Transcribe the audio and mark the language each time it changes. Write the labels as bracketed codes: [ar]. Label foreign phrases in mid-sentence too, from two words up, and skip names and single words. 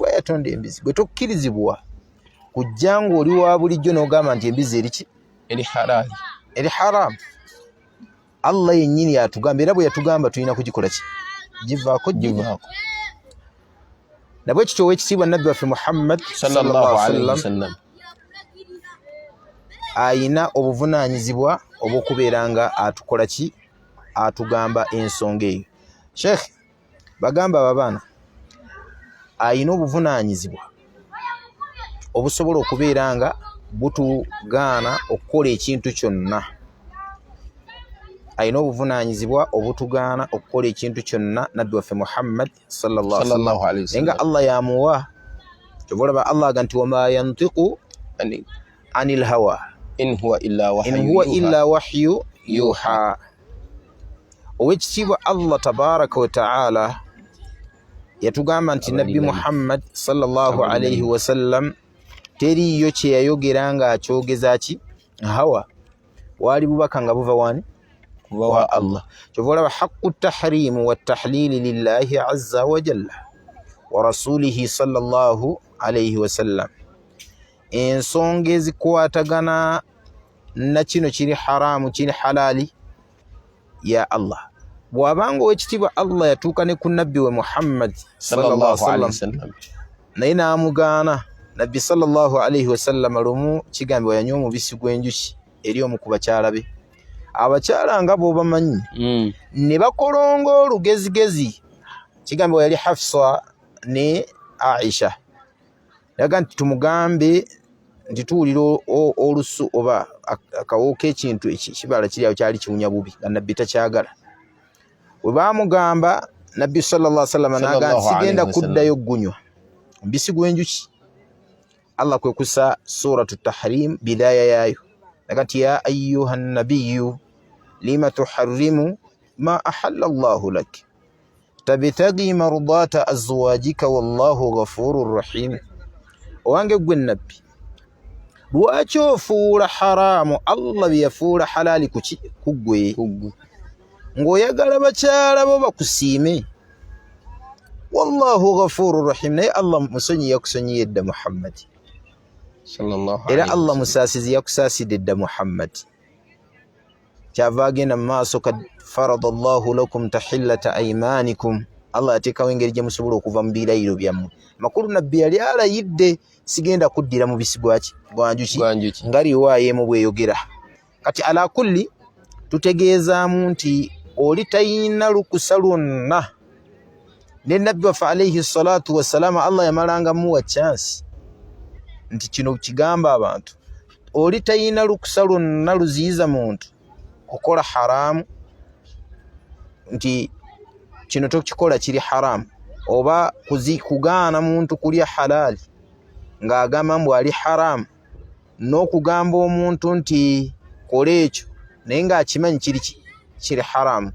[lg] gwe yatonda embizzi, gwe tokkirizibwa kujja ng'oli wa bulijjo n'ogamba nti embizzi eri haramu. Allah yennyini yatugamba, era bwe yatugamba tulina kugikola ki? Givaako. Nabwe kityo ow'ekitiibwa Nabbi waffe Muhammad [ar] صلى الله عليه وسلم [lg] ayina obuvunaanyizibwa obw'okubeera nga atukola ki? Atugamba ensonga eyo. Sheikh bagamba abaana ayina obuvunaanyizibwa obusobola okubeera nga butugaana okukola ekintu kyonna. Ayina obuvunaanyizibwa obutugaana okukola ekintu kyonna Nabbi waffe Muhammad [ar] صلى الله عليه وسلم. [lg] Nga Allah yamuwa kyova Allah aga nti [ar] وما ينطق عن الهوى إن هو إلا وحي يوحى. [lg] Owekitiibwa Allah [ar] تبارك وتعالى [lg] yatugamba nti Nabbi Muhammad [ar] صلى الله عليه وسلم [lg] teriyo kye yayogera nga akyogeza ki? Hawa. Waali bubaka nga buva wani? Wa Allah. Kyova olaba [ar] حق التحريم والتحليل لله عز وجل ورسوله صلى الله عليه وسلم. [lg] Ensonga ezikwatagana na kino kiri haramu kiri halali ya Allah. Bw'abanga owekitiibwa Allah yatuuka ne ku Nabbi we Muhammad [ar] صلى الله عليه وسلم [lg] naye n'amugaana, Nabbi [ar] صلى الله عليه وسلم [lg] lumu kigambibwa yanywa omubisi gw'enjuki eri omu ku bakyala be. Abakyala nga b'obamanyi ne bakolonga olugezigezi. Kigambibwa yali Hafsa ne Aisha. Yaga nti tumugambe nti tuwulira olusu oba akawo k'ekintu ekibala kiri awo kyali kiwunya bubi nga Nabbi takyagala. Bwe baamugamba Nabbi [ar] صلى الله عليه وسلم [lg] n'agamba nti sigenda kuddayo gunywa mubisi gw'enjuki. Allah kwe kussa [ar] سورة التحريم [lg] bidaya yayo yaga nti [ar] يا أيها النبي لم تحرم ما أحل الله لك تبتغي مرضات أزواجك والله غفور رحيم. [lg] Owange gwe Nabbi, lwaki ofuula haramu Allah bye yafuula halaali ku ggwe ng'oyagala bakyala bo bakusiime? [ar] والله غفور رحيم. [lg] Naye Allah musonyi yakusonyiye edda Muhammad, era Allah musaasizi yakusaasidde edda Muhammad. Kyava agenda mu maaso [ar] قد فرض الله لكم تحلة أيمانكم. [lg] Allah yateekawo engeri gye musobola okuva mu birayiro byammwe. Makulu Nabbi yali alayidde sigenda kuddira mubisi gwa njuki nga riwaya emu bweyogera. Kati [ar] على كل [lg] tutegeezaamu nti oli tayina lukusa lwonna. Ne Nabbi waffe [ar] عليه الصلاة والسلام [lg] Allah yamalanga muwa chance nti kino kigamba abantu, oli tayina lukusa lwonna luziyiza muntu kukola haramu, nti kino tokikola kiri haramu, oba kugaana muntu kulya halali ng'agamba mbu ali haramu, n'okugamba omuntu nti kola ekyo naye ng'akimanyi kiri haramu.